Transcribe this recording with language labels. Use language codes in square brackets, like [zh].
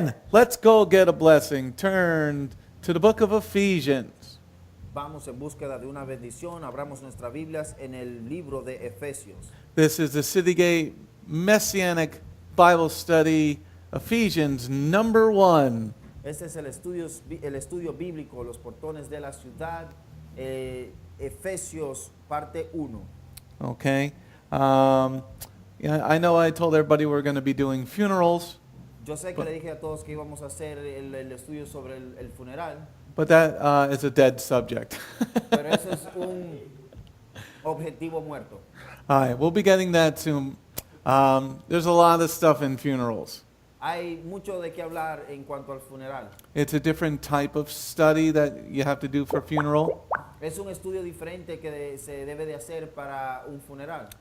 [en] Let's go get a blessing. Turn to the book of Ephesians. [es] Vamos en búsqueda de una bendición. Abramos nuestras Biblias en el libro de Efesios. [en] This is the City Gate Messianic Bible Study, Ephesians number 1. [es] Este es el estudio bíblico, los portones de la ciudad, Efesios parte 1. [en] Okay. I know I told everybody we're going to be doing funerals. [es] Yo sé que le dije a todos que íbamos a hacer el estudio sobre el funeral. [en] But that is a dead subject. [es] Pero eso es un objetivo muerto. [en] All right, we'll be getting that soon. There's a lot of stuff in funerals. [es] Hay mucho de qué hablar en cuanto al funeral. [en] It's a different type of study that you have to do for funeral. [es] Es un estudio diferente que se debe de hacer para un funeral.